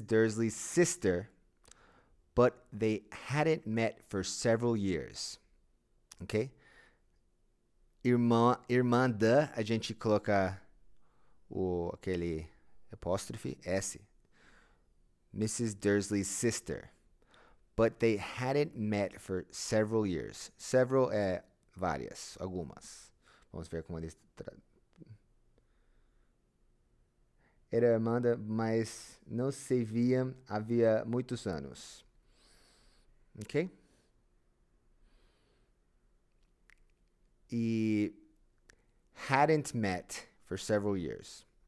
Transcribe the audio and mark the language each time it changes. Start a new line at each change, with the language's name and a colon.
English: Dursley's sister, but they hadn't met for several years. Ok?
Portuguese: Irmã da, a gente coloca aquele apóstrofe S.
English: Mrs. Dursley's sister. But they hadn't met for several years.
Portuguese: Several é várias, algumas. Vamos ver como eles era irmã, mas não se viam havia muitos anos. Ok?
English: E hadn't met for several years.